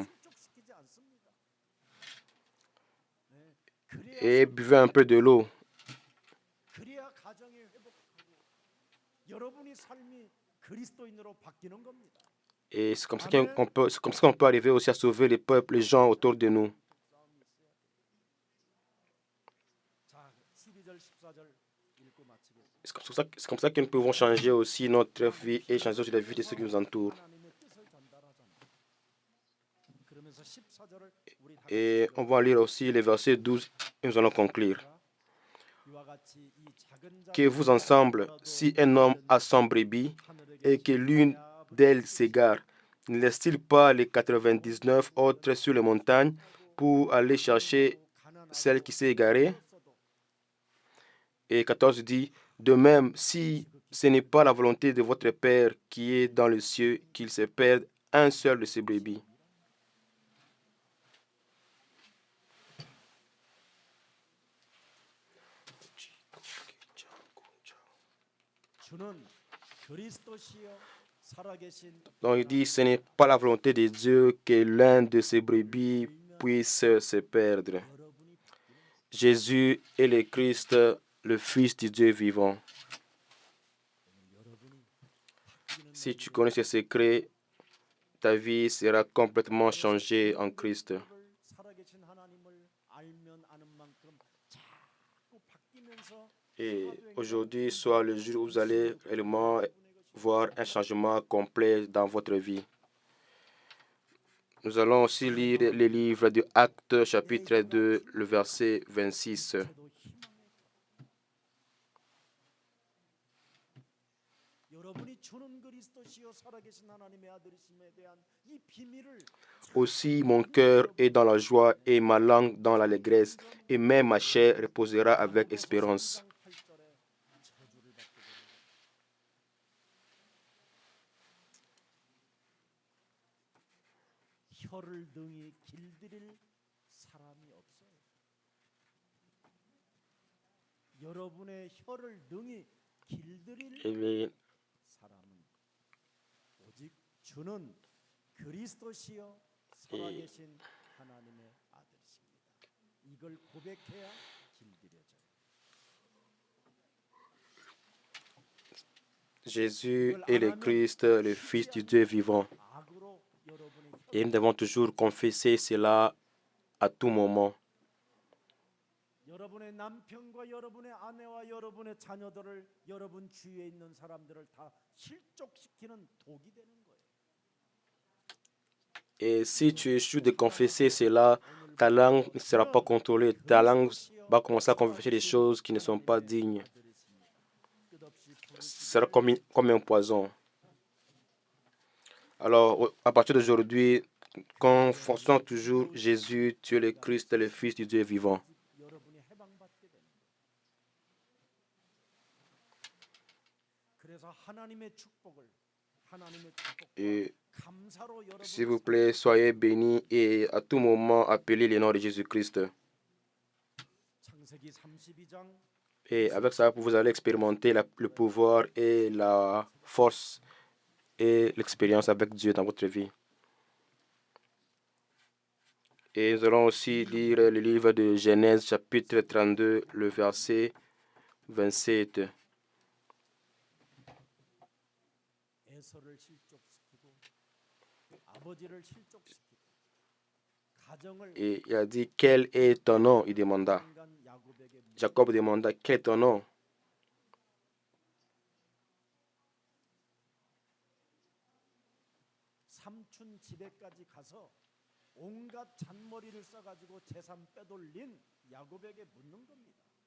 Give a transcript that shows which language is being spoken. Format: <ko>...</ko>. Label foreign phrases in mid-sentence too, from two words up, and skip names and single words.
<ko>실족시키지 않습니다. 네, 그래야</ko> <fr>Et buvez un peu de l'eau.</fr> <ko>그래야 가정이 회복하고 여러분의 삶이 그리스도인으로 바뀌는 겁니다.</ko> <fr>Et c'est comme ça qu'on peut arriver aussi à sauver les peuples, les gens autour de nous.</fr> <ko>자, 12절 14절 읽고 마치겠습니다.</ko> <fr>C'est comme ça que nous pouvons changer aussi notre vie et changer aussi la vie de ceux qui nous entourent.</fr> <ko>하나님의 뜻을 전달하잖아요. 그러면서 14절을 우리 다</ko> <fr>Et on va lire aussi les versets 12 et nous allons conclure.</fr> <ko>이와 같이 이 작은 자</ko> <fr>Que vous ensemble, si un homme a 100 brebis et que l'une d'elles s'égare, ne laisse-t-il pas les 99 autres sur les montagnes pour aller chercher celle qui s'est égarée? Et 14 dit, de même, si ce n'est pas la volonté de votre Père qui est dans le ciel qu'il se perde un seul de ses brebis.</fr> <ko>주는 그리스도시요 살아계신</ko> <fr>Donc il dit, ce n'est pas la volonté de Dieu que l'un de ses brebis puisse se perdre.</fr> <ko>여러분이 바뀌는</ko> <fr>Jésus est le Christ, le Fils du Dieu vivant.</fr> <ko>여러분이 바뀌는</ko> <fr>Si tu connais ce secret, ta vie sera complètement changée en Christ.</fr> <ko>살아계신 하나님을 알면 아는 만큼 자꾸 바뀌면서</ko> <fr>Et aujourd'hui soit le jour où vous allez réellement voir un changement complet dans votre vie. Nous allons aussi lire le livre de Actes, chapitre 2, le verset 26.</fr> <ko>저도 희망의 여러분이 주는 그리스도시요 살아계신 하나님의 아들이심에 대한 이 비밀을</ko> <fr>Aussi, mon cœur est dans la joie et ma langue dans l'allégresse, et même ma chair reposera avec espérance.</fr> <ko>8절에 저주를 받게 됩니다. 혀를 등이 길들일 사람이 없어요. 여러분의 혀를 등이 길들일 Et 사람은 주는 그리스도시요 살아계신 하나님의 아들이십니다. 이걸 고백해야 길들여져요.</ko> <fr>Jésus est le Christ, le Fils du Dieu vivant.</fr> <ko>악으로 여러분의</ko> <fr>Et nous devons toujours confesser cela à tout moment.</fr> <ko>여러분의 남편과 여러분의 아내와 여러분의 자녀들을 여러분 주위에 있는 사람들을 다 실족시키는 독이 되는 거예요.</ko> <fr>Et si tu échoues de confesser cela, ta langue ne sera pas contrôlée. Ta langue va commencer à confesser des choses qui ne sont pas dignes. Ce sera comme un poison. Alors, à partir d'aujourd'hui, confessons toujours Jésus, tu es le Christ, le Fils du Dieu vivant.</fr> <ko>여러분이 해방받게 되는 거예요. 그래서 하나님의 축복을</ko> <fr>Et</fr> <ko>감사로 여러분을</ko> <fr>s'il vous plaît, soyez bénis et à tout moment appelez le nom de Jésus-Christ.</fr> <ko>창세기 32장</ko> <fr>Et avec ça, vous allez expérimenter le pouvoir et la force et l'expérience avec Dieu dans votre vie. Et nous allons aussi lire le livre de Genèse, chapitre 32, le verset 27.</fr> <ko>에서를 실족시키고 아버지를 실족시키고 가정을</ko> <fr>Et il a dit, quel est ton nom? Il demanda.</fr> <ko>인간 야곱에게</ko> <fr>Jacob demanda, quel est ton nom?</fr> <ko>삼촌 집에까지 가서 온갖 잔머리를 써가지고 재산 빼돌린 야곱에게 묻는 겁니다.</ko>